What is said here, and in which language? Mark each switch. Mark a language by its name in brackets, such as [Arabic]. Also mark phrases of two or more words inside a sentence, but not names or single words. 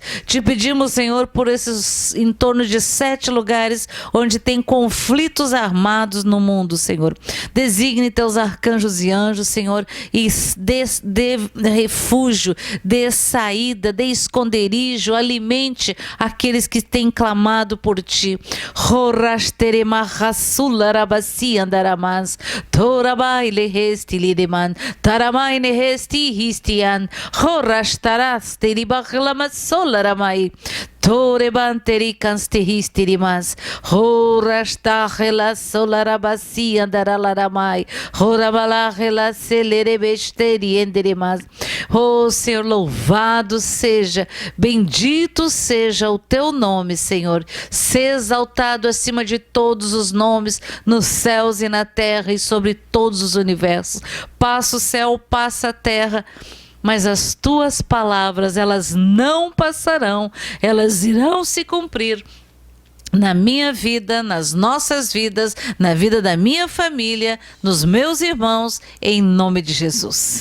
[Portuguese] Te pedimos, Senhor, por esses em torno de 7 lugares onde tem conflitos armados no mundo, Senhor. Designe teus arcanjos e anjos, Senhor, e dê refúgio, dê saída, dê esconderijo, alimente aqueles que têm clamado por Ti. Torebanteri canstehistirimas, horastahela solarabasi andaralaramai, horabalahela celerebesterienderimas. Oh, Senhor, louvado seja, bendito seja o teu nome, Senhor. Se exaltado acima de todos os nomes, nos céus e na terra e sobre todos os universos. Passa o céu, passa a terra, mas as tuas palavras, elas não passarão, elas irão se cumprir na minha vida, nas nossas vidas, na vida da minha família, nos meus irmãos, em nome de Jesus.